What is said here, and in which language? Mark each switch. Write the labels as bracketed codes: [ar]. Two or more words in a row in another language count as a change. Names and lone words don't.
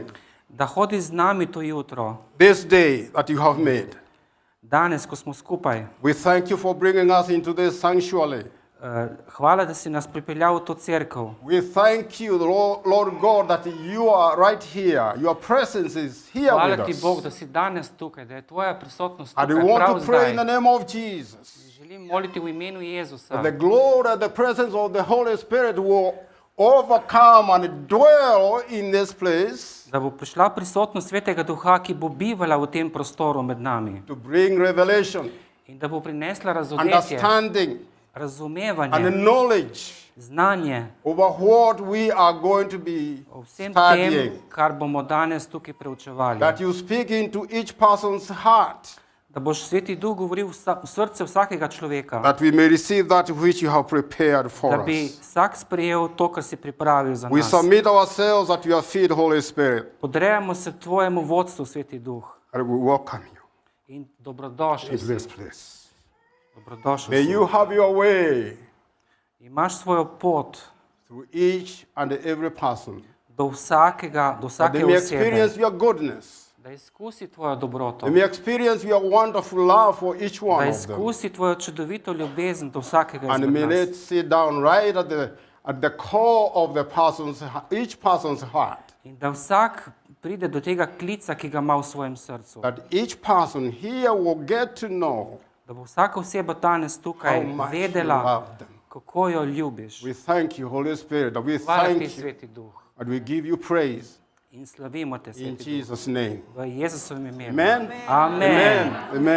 [sl] da hodi z nami to jutro, [en] this day that you have made. [sl] danes, ko smo skupaj. [en] We thank you for bringing us into this sanctuary. [sl] Hvala, da si nas pripeljal v to cerkev. [en] We thank you, Lord God, that you are right here. Your presence is here [sl] Hvala [en] with [sl] ti, [en] us. [sl] Bog, da si danes tukaj, da je tvoja prisotnost [en] And we [sl] tukaj prav [en] want to pray in the [sl] zdaj. [en] name of Jesus. [sl] Želim moliti v imenu Jezusa, [en] That the glory and the presence of the Holy Spirit will overcome and dwell in this place [sl] da bo prišla prisotnost Svetega Duha, ki bo bivala v tem prostoru med nami [en] to bring revelation, [sl] in da bo prinesla razumetje, [en] understanding, and [sl] razumevanje, [en] knowledge [sl] znanje [en] over what we are going to be [sl] o vsem [en] studying. [sl] tem, kar bomo danes tukaj preučevali. [en] That you speak into each person's heart, [sl] Da boš Sveti Duh govoril v srce vsakega človeka, [en] that we may receive that which you have prepared for [sl] da bi [en] us. [sl] vsak sprejel to, kar si pripravil za [en] We [sl] nas. [en] submit ourselves at your feet, Holy Spirit, [sl] Podrejamo se tvojemu vodstvu, Sveti Duh, [en] and we welcome you [sl] in dobrodošel [en] into [sl] si. [en] this place. [sl] Dobrodošel [en] May [sl] si. [en] you have your way [sl] Imaš svojo pot [en] through each and every person [sl] do vsake [en] That they may [sl] osebe, [en] experience your goodness. [sl] da izkusi tvojo dobroto, [en] They may experience your wonderful love for each [sl] da [en] one of them. [sl] izkusi tvojo čudovito ljubezen do vsakega [en] And [sl] izmed [en] may [sl] nas. [en] it sit down right at the core of each person's heart. [sl] In da vsak pride do tega klica, ki ga ima v svojem srcu. [en] That each person here will get to know [sl] Da bo vsaka oseba danes tukaj [en] how much you [sl] vedela, [en] love them. [sl] kako jo ljubiš. [en] We thank you, Holy Spirit. That we [sl] Hvala ti, [en] thank you [sl] Sveti Duh. [en] and we give you praise [sl] In slavimo te, [en] in [sl] Sveti Duh. [en] Jesus' name. [sl] V Jezusovem imenu. [en] Amen. [sl] Amen. Amen.